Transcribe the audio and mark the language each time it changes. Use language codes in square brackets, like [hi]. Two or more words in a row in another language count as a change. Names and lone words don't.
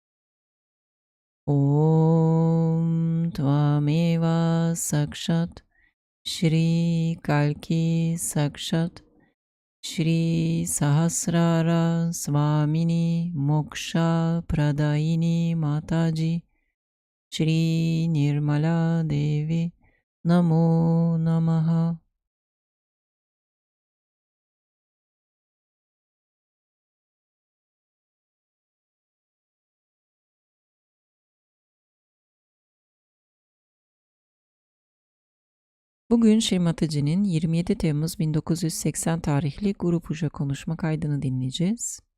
[sa] ॐ त्वमेव साक्षात् श्री कल्कि साक्षात् श्री सहस्रार स्वामिनी मोक्षप्रदायिनी माताजी श्री निर्मला देवी नमो नमः. [tr] Bugün Shri Mataji'nin 27 Temmuz 1980 tarihli Guru Puja konuşma kaydını dinleyeceğiz.